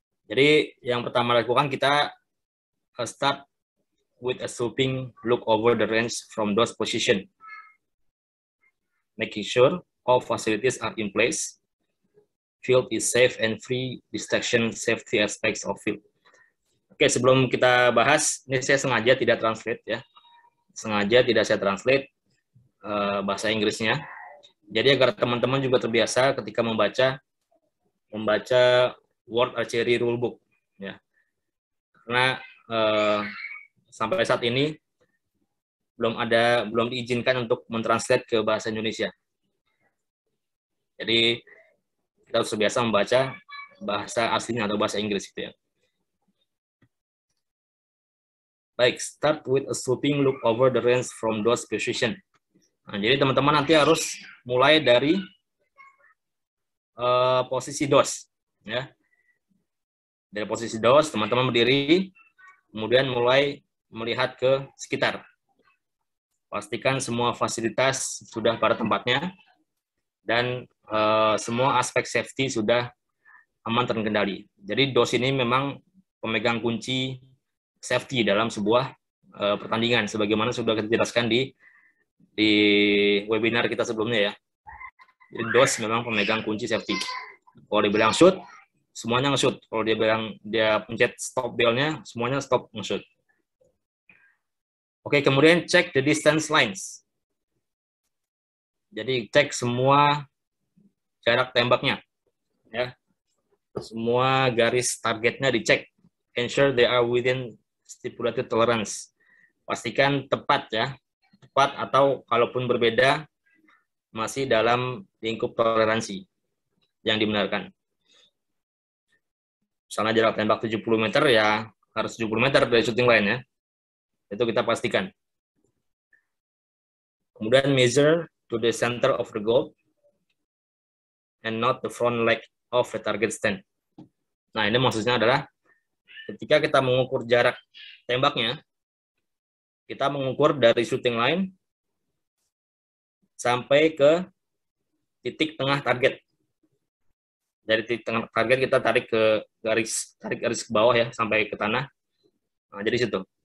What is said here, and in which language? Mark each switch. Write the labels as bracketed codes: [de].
[id] Jadi yang pertama lakukan kita [en] start with a sweeping look over the range from those position, making sure all facilities are in place, field is safe and free, distraction, safety aspects of field. [id] Oke, sebelum kita bahas, ini saya sengaja tidak translate ya, sengaja tidak saya translate bahasa Inggrisnya, Jadi agar teman-teman juga terbiasa ketika membaca World Archery Rulebook, ya. Karena sampai saat ini belum diizinkan untuk mentranslate ke bahasa Indonesia. Jadi kita harus terbiasa membaca bahasa aslinya atau bahasa Inggris gitu ya. [en] Baik, start with a sweeping look over the range from those position. [id] Nah, jadi teman-teman nanti harus mulai dari posisi DOS, ya. Dari posisi DOS, teman-teman berdiri, kemudian mulai melihat ke sekitar. Pastikan semua fasilitas sudah pada tempatnya dan semua aspek safety sudah aman terkendali. Jadi DOS ini memang pemegang kunci safety dalam sebuah pertandingan, sebagaimana sudah kita jelaskan di webinar kita sebelumnya ya. Jadi DOS memang pemegang kunci safety. Kalau dia bilang shoot, semuanya nge-shoot. Kalau dia bilang dia pencet stop bell-nya, semuanya stop nge-shoot. Oke, kemudian cek [en] the distance lines. [id] Jadi cek semua jarak tembaknya, ya. Semua garis targetnya dicek. [en] Ensure they are within stipulated tolerance. [id] Pastikan tepat ya, tepat atau kalaupun berbeda masih dalam lingkup toleransi yang dibenarkan. Misalnya jarak tembak 70 meter ya harus 70 meter dari shooting line ya. Itu kita pastikan. [en] Kemudian measure to the center of the goal and not the front leg of the target stand. [id] Nah, ini maksudnya adalah ketika kita mengukur jarak tembaknya, kita mengukur dari shooting line sampai ke titik tengah target. Dari titik tengah target kita tarik garis ke bawah ya sampai ke tanah. Nah, jadi situ.